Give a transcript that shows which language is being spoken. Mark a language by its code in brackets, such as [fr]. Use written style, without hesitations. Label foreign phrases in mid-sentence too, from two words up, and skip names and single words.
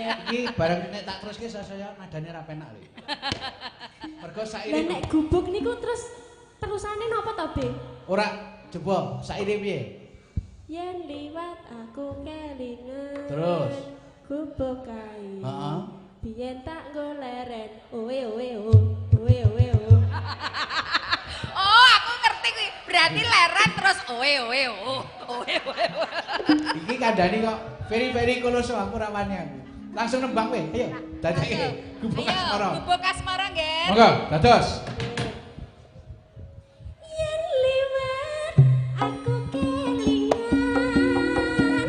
[jv] Iki bareng nek tak teruske saya nadane ra penak lho. Mergo Lah saire nek gubuk niku terus terusane napa to, Be? ora coba saire piye? Yen liwat aku kelingan. Terus? Gubuk kae. Heeh. Biyen tak goleren. Owe owe oh. Owe owe oh. Oh, aku ngerti kuwi. Berarti leren terus owe owe oh. Owe owe. Iki kandhani kok very koloso aku ra wani aku. Langsung nembang kowe. Ayo, dadake gubuk asmara. Ayo, gubuk asmara, Ger. Monggo, dados. Yen liwat aku kelingan.